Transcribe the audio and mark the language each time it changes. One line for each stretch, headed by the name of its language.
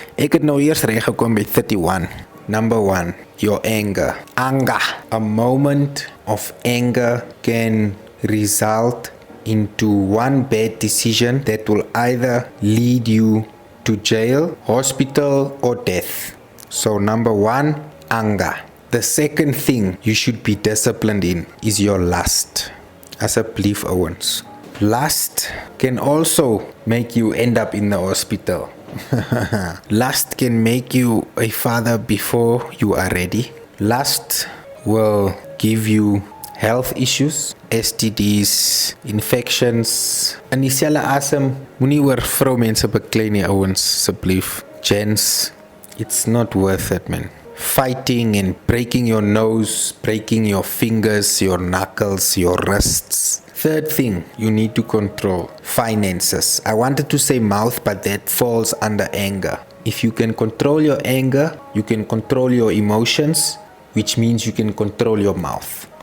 Afrikaans: Ek het nou eers reg gekom by 31.
English: Number 1, your anger. Anger. A moment of anger can result into one bad decision that will either lead you to jail, hospital, or death. So number 1, anger. The second thing you should be disciplined in is your lust.
Afrikaans: Asseblief ouens,
English: Lust can also make you end up in the hospital. Lust can make you a father before you are ready. Lust will give you health issues, STDs, infections.
Afrikaans: In dieselfde asem, moenie oor vroumense beklei nie ouens, asseblief.
English: Gents, it's not worth it, man. Fighting and breaking your nose, breaking your fingers, your knuckles, your wrists. Third thing you need to control, finances. I wanted to say mouth, but that falls under anger. If you can control your anger, you can control your emotions, which means you can control your mouth.